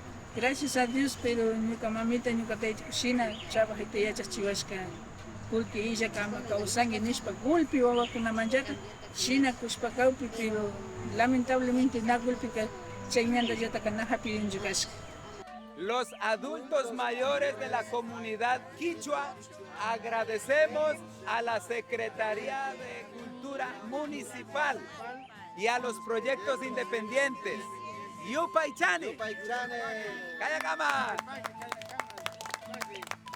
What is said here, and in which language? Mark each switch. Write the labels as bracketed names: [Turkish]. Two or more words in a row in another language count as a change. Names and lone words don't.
[Spanish] Gracias a Dios, [Quechua] pero ñuka mamita ñuka tayta shina trabajita yachachiwashka kullki illaka ama kawsanki nishpa gulpi wawakunamanllata shina kushpa kawpi, [Spanish] pero lamentablemente [Quechua] na gulpika chaymantallata na hapirinchu kashka. [Spanish] Los adultos mayores de la comunidad quichua agradecemos a la Secretaría de Cultura Municipal y a los proyectos independientes. [Quechua] Yupaychani, Kayakama.